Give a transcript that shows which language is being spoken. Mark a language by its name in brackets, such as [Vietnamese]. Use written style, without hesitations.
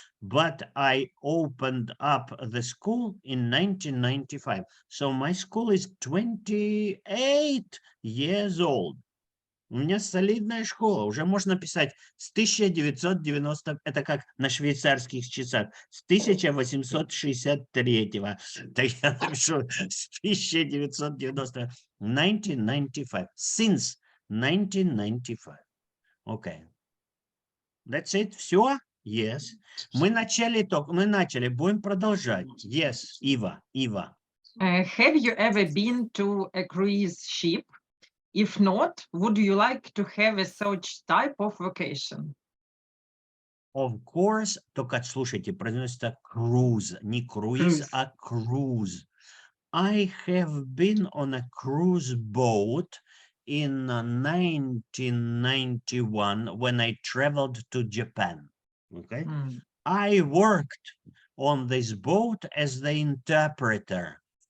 [English] But I opened up the school in 1995. So my school is 28 years old. [Russian] У меня солидная школа. Уже можно писать с 1990, это как на швейцарских часах, с 1863-го. Так я напишу с 1990, 1995, [English] since 1995. Okay. That's it. Все? Yes. [Russian] Мы начали, будем продолжать. [English] Yes, Ива. Have you ever been to a cruise ship? If not, would you like to have a such type of vacation? Of course, [Russian] только слушайте, произносится cruise, не круиз, а cruise. [English] I have been on a cruise boat in 1991 when I traveled to Japan. Okay, I worked on this boat as the interpreter.